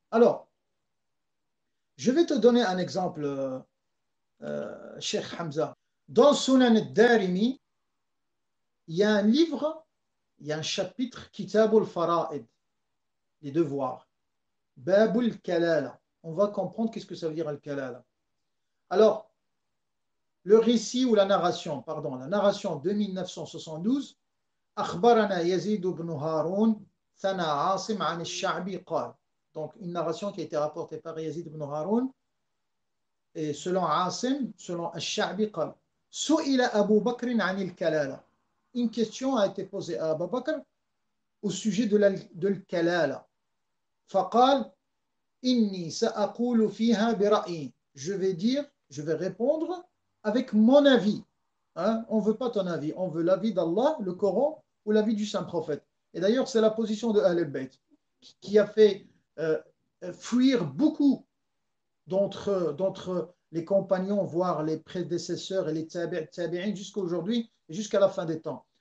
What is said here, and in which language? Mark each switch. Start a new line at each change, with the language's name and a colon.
French: Alors, je vais te donner un exemple, Cheikh Hamza. Dans Sunan al-Darimi, il y a un livre, il y a un chapitre, Kitab al-Fara'id, les devoirs. Babul Kalala. On va comprendre qu'est-ce que ça veut dire al-Kalala. Alors, le récit ou la narration 2972,
Arabic: أخبرنا يزيد بن هارون ثنى عاصم عن الشعبي قال.
French: Donc, une narration qui a été rapportée par Yazid ibn Haroun, et selon Asim, selon Al-Sha'bi
Arabic: قال سئل أبو بكر عن الكلالة.
French: Une question a été posée à Abu Bakr au sujet de l'Kalala.
Arabic: فقال إني سأقول فيها برأيي.
French: Je vais répondre avec mon avis. Hein? On ne veut pas ton avis, on veut l'avis d'Allah, le Coran ou l'avis du saint prophète. Et d'ailleurs, c'est la position de Ahl al-Bayt qui a fait fuir beaucoup d'entre les compagnons, voire les prédécesseurs et les tabi'in jusqu'à aujourd'hui et jusqu'à la fin des temps.